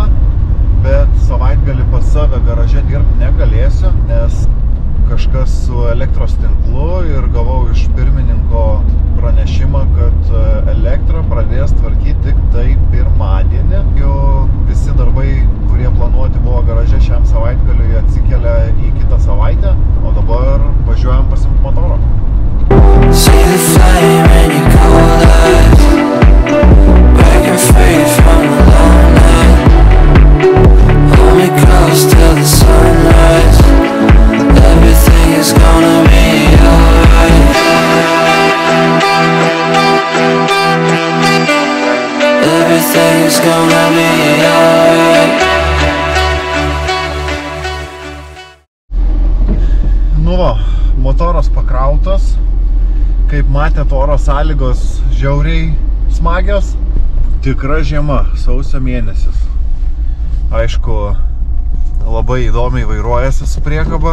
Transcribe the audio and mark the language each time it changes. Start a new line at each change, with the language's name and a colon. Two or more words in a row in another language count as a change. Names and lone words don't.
Lithuanian: Bet savaitgalį pas save garaže dirbti negalėsiu, nes kažkas su elektros tinklu ir gavau iš pirmininko pranešimą, kad elektrą pradės tvarkyti tik tai pirmadienį. Jau visi darbai, kurie planuoti buvo garaže šiam savaitgaliui, atsikelia į kitą savaitę, o dabar važiuojam pasiimti motoro.
English: Till the sunrise, everything is gonna be alright. Everything is gonna be alright.
Lithuanian: Nu va, motoras pakrautas. Kaip matėt, oro sąlygos žiauriai smagios. Tikra žiema, sausio mėnesis. Aišku, labai įdomiai vairuojasi su priekaba.